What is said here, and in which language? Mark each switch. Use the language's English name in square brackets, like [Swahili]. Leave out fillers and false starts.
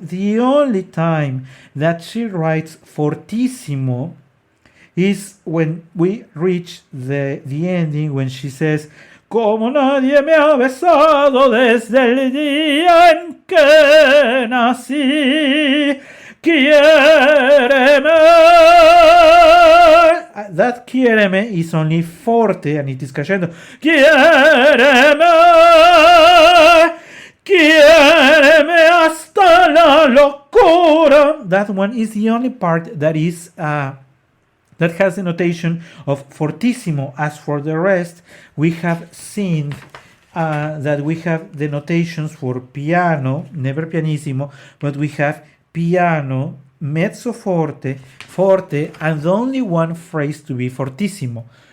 [English] The only time that she writes fortissimo is when we reach the ending, when she says, [Spanish] como nadie me ha besado desde el día en que nací, quiéreme. [English] That quiéreme is only forte and it is crescendo. [Spanish] Quiéreme, quiéreme hasta la locura. [English] That one is the only part that is that has the notation of fortissimo. As for the rest, we have seen that we have the notations for piano, never pianissimo, but we have piano, mezzo forte, forte, and only one phrase to be fortissimo,